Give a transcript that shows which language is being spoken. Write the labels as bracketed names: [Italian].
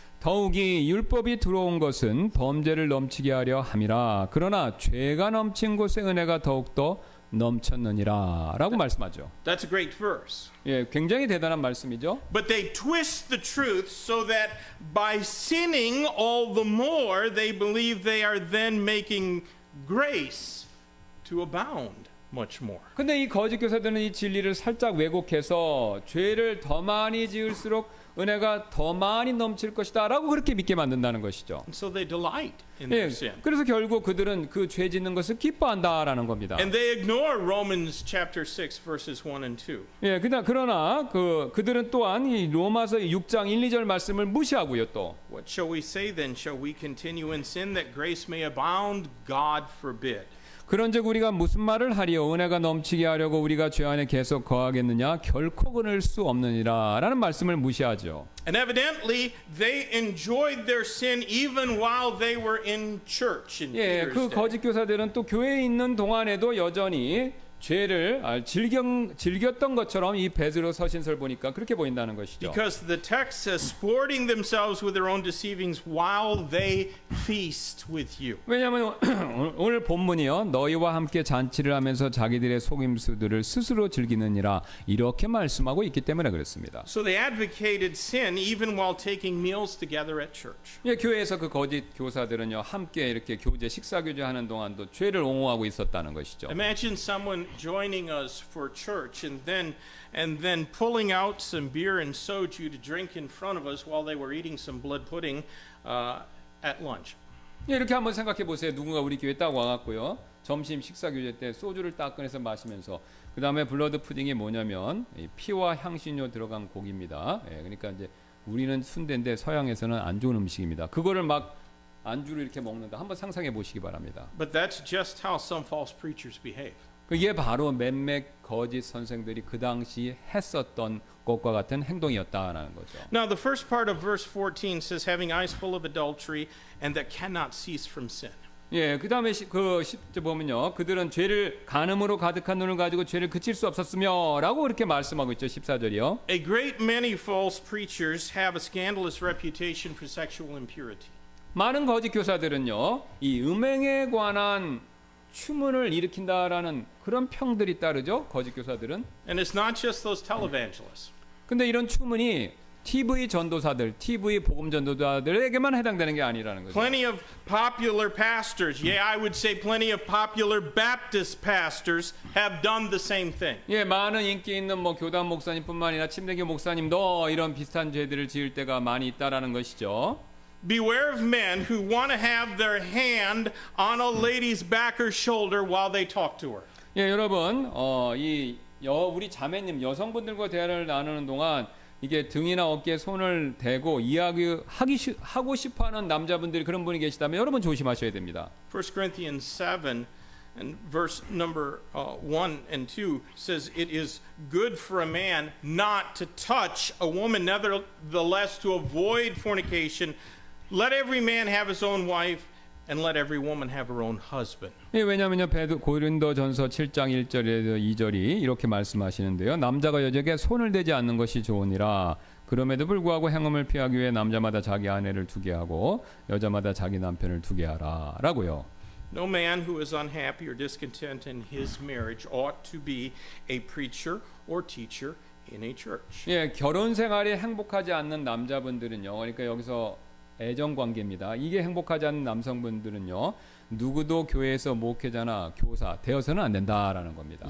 [Korean] 더욱이 율법이 들어온 것은 범죄를 넘치게 하려 함이라. 그러나 죄가 넘친 곳에 은혜가 더욱더 넘쳤느니라라고 말씀하죠. [English] That's a great verse. [Korean] 예, 굉장히 대단한 말씀이죠. [English] But they twist the truth so that by sinning all the more, they believe they are then making grace to abound much more. [Korean] 근데 이 거짓 교사들은 이 진리를 살짝 왜곡해서 죄를 더 많이 지을수록 은혜가 더 많이 넘칠 것이다라고 그렇게 믿게 만든다는 것이죠. [English] And so they delight in [Korean] 예, [English] their sin. [Korean] 그래서 결국 그들은 그 죄 짓는 것을 기뻐한다라는 겁니다. [English] And they ignore Romans chapter 6 verses 1 and 2. [Korean] 예, 그러나 그들은 또한 이 로마서 6장 1, 2절 말씀을 무시하고요 또. [English] What shall we say then? Shall we continue in sin that grace may abound? God forbid. [Korean] 그런즉 우리가 무슨 말을 하리요? 은혜가 넘치게 하려고 우리가 죄 안에 계속 거하겠느냐? 결코 그럴 수 없느니라라는 말씀을 무시하죠. [English] And evidently they enjoyed their sin even while they were in church in [Korean] 예, [English] Peter's [Korean] 그 [English] day. [Korean] 거짓 교사들은 또 교회에 있는 동안에도 여전히 죄를 즐겼던 것처럼 이 베드로 서신서를 보니까 그렇게 보인다는 것이죠. [English] Because the text says, sporting themselves with their own deceivings while they feast with you. [Korean] 왜냐하면 오늘 본문이요, 너희와 함께 잔치를 하면서 자기들의 속임수들을 스스로 즐기느니라 이렇게 말씀하고 있기 때문에 그렇습니다. [English] So they advocated sin even while taking meals together at church. [Korean] 예, 교회에서 그 거짓 교사들은요 함께 이렇게 식사 교제하는 동안도 죄를 옹호하고 있었다는 것이죠. [English] Imagine someone joining us for church and then pulling out some beer and soju to drink in front of us while they were eating some blood pudding at lunch. [Korean] 예, 이렇게 한번 생각해 보세요. 누군가 우리 교회 딱 와갖고요 점심 식사 교제 때 소주를 딱 꺼내서 마시면서 그 다음에 블러드 푸딩이 뭐냐면 이 피와 향신료 들어간 고기입니다. 예, 그러니까 이제 우리는 순대인데 서양에서는 안 좋은 음식입니다. 그거를 막 안주로 이렇게 먹는다. 한번 상상해 보시기 바랍니다. [English] But that's just how some false preachers behave. [Korean] 이게 바로 몇몇 거짓 선생들이 그 당시 했었던 것과 같은 행동이었다라는 거죠. [English] Now the first part of verse 14 says having eyes full of adultery and that cannot cease from sin. [Korean] 예, 그 다음에 그 10절 보면요, 그들은 죄를 간음으로 가득한 눈을 가지고 죄를 그칠 수 없었으며라고 그렇게 말씀하고 있죠. 14절이요. [English] A great many false preachers have a scandalous reputation for sexual impurity. [Korean] 많은 거짓 교사들은요, 이 음행에 관한 추문을 일으킨다라는 그런 평들이 따르죠. 거짓 교사들은. [English] And it's not just those televangelists. [Korean] 근데 이런 추문이 TV 전도사들, TV 복음 전도사들에게만 해당되는 게 아니라는 거죠. [English] Plenty of popular pastors, yeah, I would say plenty of popular Baptist pastors have done the same thing. [Korean] 예, 많은 인기 있는 뭐 교단 목사님뿐만 아니라 침례교 목사님도 이런 비슷한 죄들을 지을 때가 많이 있다라는 것이죠. [English] Beware of men who want to have their hand on a lady's back or shoulder while they talk to her. [Korean] 예, 여러분, 우리 자매님 여성분들과 대화를 나누는 동안 이게 등이나 어깨에 손을 대고 하고 싶어하는 남자분들이 그런 분이 계시다면 여러분 조심하셔야 됩니다. [English] 1 Corinthians 7 and verse number 1 and 2 says it is good for a man not to touch a woman, nevertheless to avoid fornication. Let every man have his own wife and let every woman have her own husband. [Korean] 예, 왜냐하면요 고린도전서 7장 1절에서 2절이 이렇게 말씀하시는데요. 남자가 여자에게 손을 대지 않는 것이 좋으니라. 그럼에도 불구하고 행음을 피하기 위해 남자마다 자기 아내를 두게 하고 여자마다 자기 남편을 두게 하라라고요. [English] No man who is unhappy or discontent in his marriage ought to be a preacher or teacher in a church. [Korean] 예, 결혼 생활이 행복하지 않는 남자분들은요. 그러니까 여기서 애정 관계입니다. 이게 행복하지 않는 남성분들은요. 누구도 교회에서 목회자나 교사 되어서는 안 된다라는 겁니다.